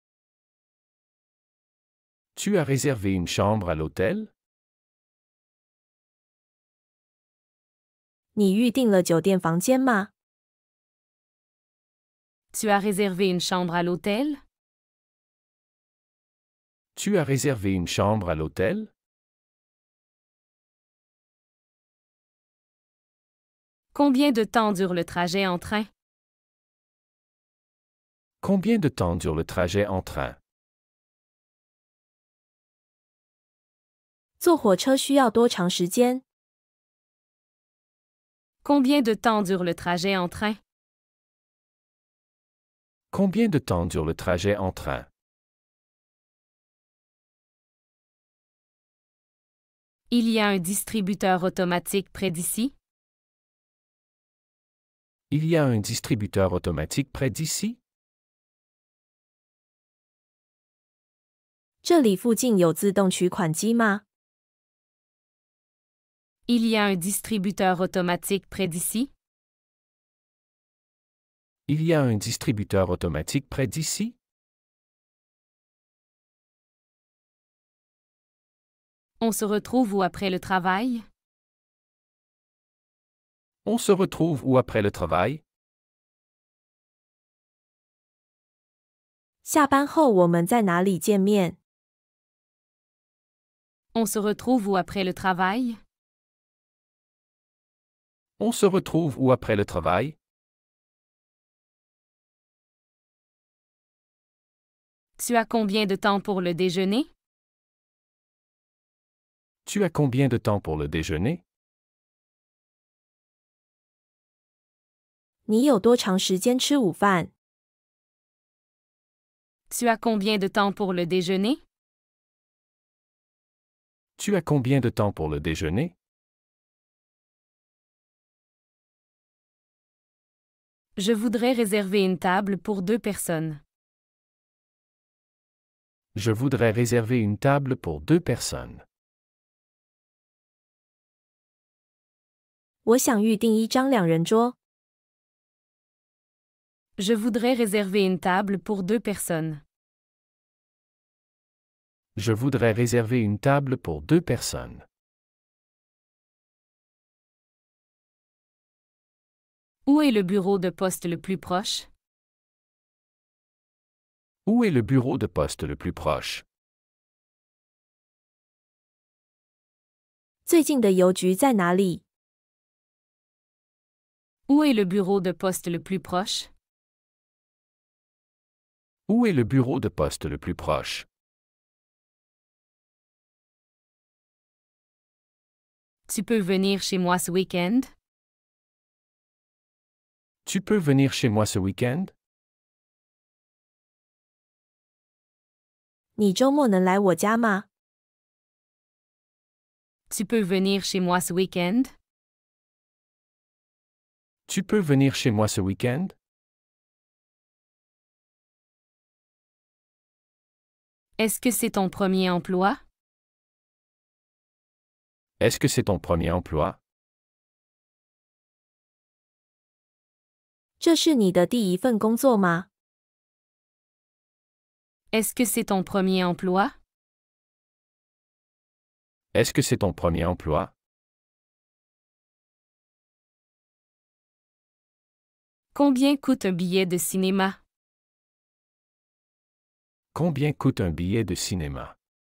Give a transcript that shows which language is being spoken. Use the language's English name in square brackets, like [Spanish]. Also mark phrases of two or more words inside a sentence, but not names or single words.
[French] Tu as réservé une chambre à l'hôtel? [Chinese] 你预订了酒店房间吗？ [French] Tu as réservé une chambre à l'hôtel? Tu as réservé une chambre à l'hôtel? Combien de temps dure le trajet en train? Combien de temps dure le trajet en train? [Chinese] 坐火车需要多长时间？ [French] Combien de temps dure le trajet en train? Combien de temps dure le trajet en train? Il y a un distributeur automatique près d'ici? Il y a un distributeur automatique près d'ici? [Chinese] 这里附近有自动取款机吗？ [French] Il y a un distributeur automatique près d'ici? Il y a un distributeur automatique près d'ici? On se retrouve où après le travail? On se retrouve où après le travail? [Chinese] 下班后我们在哪里见面？ [French] On se retrouve où après le travail? On se retrouve où après le travail? Tu as combien de temps pour le déjeuner? Tu as combien de temps pour le déjeuner? [Chinese] 你有多长时间吃午饭？ [French] Tu as combien de temps pour le déjeuner? Tu as combien de temps pour le déjeuner? Je voudrais réserver une table pour 2 personnes. Je voudrais réserver une table pour 2 personnes. [Chinese] 我想预订一张两人桌。 [French] Je voudrais réserver une table pour 2 personnes. Je voudrais réserver une table pour 2 personnes. Où est le bureau de poste le plus proche? Où est le bureau de poste le plus proche? [Chinese] 最近的邮局在哪里？ [French] Où est le bureau de poste le plus proche? Où est le bureau de poste le plus proche? Tu peux venir chez moi ce week-end? Tu peux venir chez moi ce week-end? [Chinese] 你周末能来我家吗？ [French] Tu peux venir chez moi ce week-end? Tu peux venir chez moi ce week-end? Est-ce que c'est ton premier emploi? Est-ce que c'est ton premier emploi? [Chinese] 这是你的第一份工作吗？ [French] Est-ce que c'est ton premier emploi? Est-ce que c'est ton premier emploi? Combien coûte un billet de cinéma? Combien coûte un billet de cinéma?